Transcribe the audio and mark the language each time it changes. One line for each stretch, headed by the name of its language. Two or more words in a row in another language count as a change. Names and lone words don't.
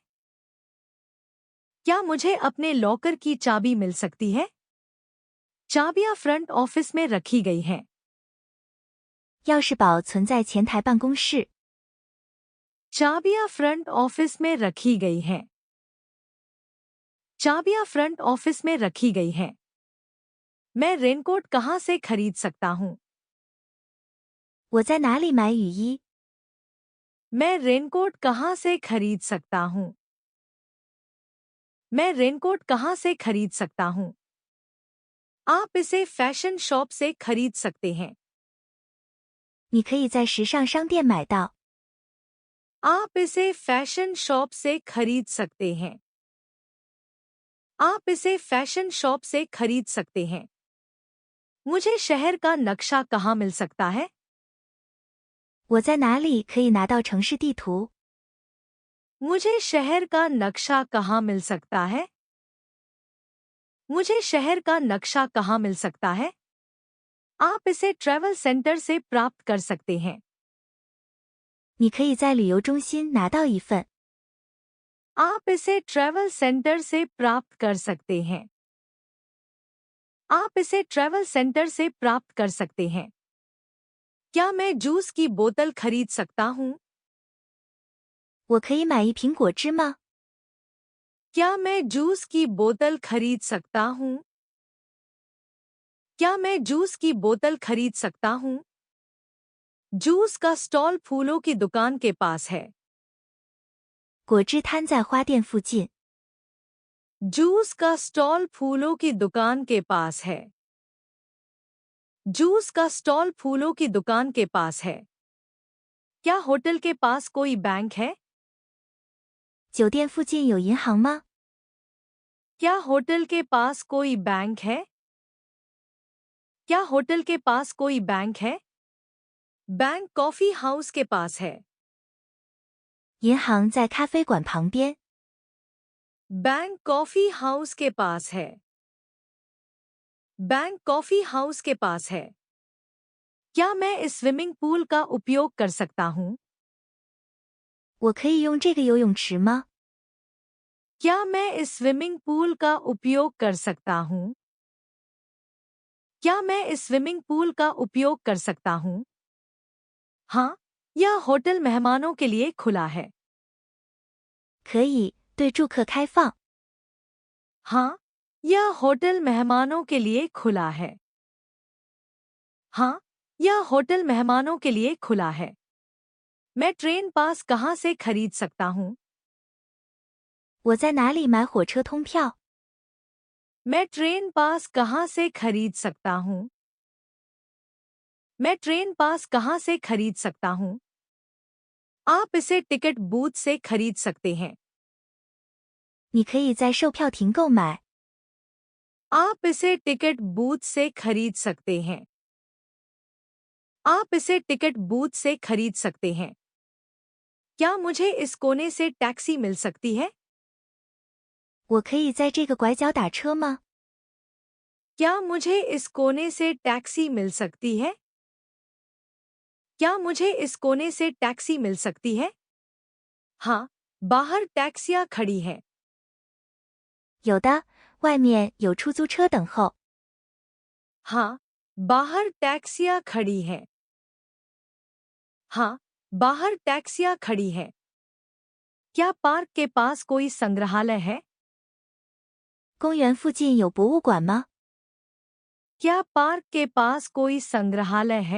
Hindi: क्या मुझे अपने लॉकर की चाबी मिल सकती है? चाबियां
English: front office
Hindi: में रखी गई हैं।
Chinese: 钥匙宝存在前台办公室。
Hindi: चाबियां
English: front office
Hindi: में रखी गई हैं। चाबियां
English: front office
Hindi: में रखी गई हैं। मैं रेनकोट कहाँ से खरीद सकता हूँ?
Chinese: 我在哪里买雨衣？
Hindi: मैं रेनकोट कहाँ से खरीद सकता हूँ? मैं रेनकोट कहाँ से खरीद सकता हूँ? आप इसे
English: fashion shop
Hindi: से खरीद सकते हैं।
Chinese: 你可以在时尚商店买到。
Hindi: आप इसे
English: fashion shop
Hindi: से खरीद सकते हैं। आप इसे
English: fashion shop
Hindi: से खरीद सकते हैं। मुझे शहर का नक्शा कहाँ मिल सकता है?
Chinese: 我在哪里可以拿到城市地图？
Hindi: मुझे शहर का नक्शा कहाँ मिल सकता है? मुझे शहर का नक्शा कहाँ मिल सकता है? आप इसे
English: travel center
Hindi: से प्राप्त कर सकते हैं।
Chinese: 你可以在旅游中心拿到一份。
Hindi: आप इसे
English: travel center
Hindi: से प्राप्त कर सकते हैं। आप इसे
English: travel center
Hindi: से प्राप्त कर सकते हैं। क्या मैं जूस की बोतल खरीद सकता हूँ?
Chinese: 我可以买一瓶果汁吗？
Hindi: क्या मैं जूस की बोतल खरीद सकता हूँ? क्या मैं जूस की बोतल खरीद सकता हूँ? जूस का स्टॉल फूलों की दुकान के पास है।
Chinese: 果汁摊在花店附近。
Hindi: जूस का स्टॉल फूलों की दुकान के पास है। जूस का स्टॉल फूलों की दुकान के पास है। क्या होटल के पास कोई बैंक है?
Chinese: 酒店附近有银行吗？
Hindi: क्या होटल के पास कोई बैंक है? क्या होटल के पास कोई बैंक है?
English: bank coffee house
Hindi: के पास है।
Chinese: 银行在咖啡馆旁边。
English: bank coffee house
Hindi: के पास है।
English: bank coffee house
Hindi: के पास है। क्या मैं इस
English: swimming pool
Hindi: का उपयोग कर सकता हूँ?
Chinese: 我可以用这个游泳池吗？
Hindi: क्या मैं इस
English: swimming pool
Hindi: का उपयोग कर सकता हूँ? क्या मैं इस
English: swimming pool
Hindi: का उपयोग कर सकता हूँ? हाँ, यह होटल मेहमानों के लिए खुला है।
Chinese: 可以，对住客开放。
Hindi: हाँ, यह होटल मेहमानों के लिए खुला है। हाँ, यह होटल मेहमानों के लिए खुला है। मैं
English: train pass
Hindi: कहाँ से खरीद सकता हूँ?
Chinese: 我在哪里买火车通票？
Hindi: मैं
English: train pass
Hindi: कहाँ से खरीद सकता हूँ? मैं
English: train pass
Hindi: कहाँ से खरीद सकता हूँ? आप इसे
English: ticket booth
Hindi: से खरीद सकते हैं।
Chinese: 你可以在售票亭购买。
Hindi: आप इसे
English: ticket booth
Hindi: से खरीद सकते हैं। आप इसे
English: ticket booth
Hindi: से खरीद सकते हैं। क्या मुझे इस कोने से टैक्सी मिल सकती है?
Chinese: 我可以在这个拐角打车吗？
Hindi: क्या मुझे इस कोने से टैक्सी मिल सकती है? क्या मुझे इस कोने से टैक्सी मिल सकती है? हाँ, बाहर टैक्सियाँ खड़ी हैं।
Chinese: 有的，外面有出租车等候。
Hindi: हाँ, बाहर टैक्सियाँ खड़ी हैं। हाँ, बाहर टैक्सियाँ खड़ी हैं। क्या पार्क के पास कोई संग्रहालय है?
Chinese: 公园附近有博物馆吗？
Hindi: क्या पार्क के पास कोई संग्रहालय है?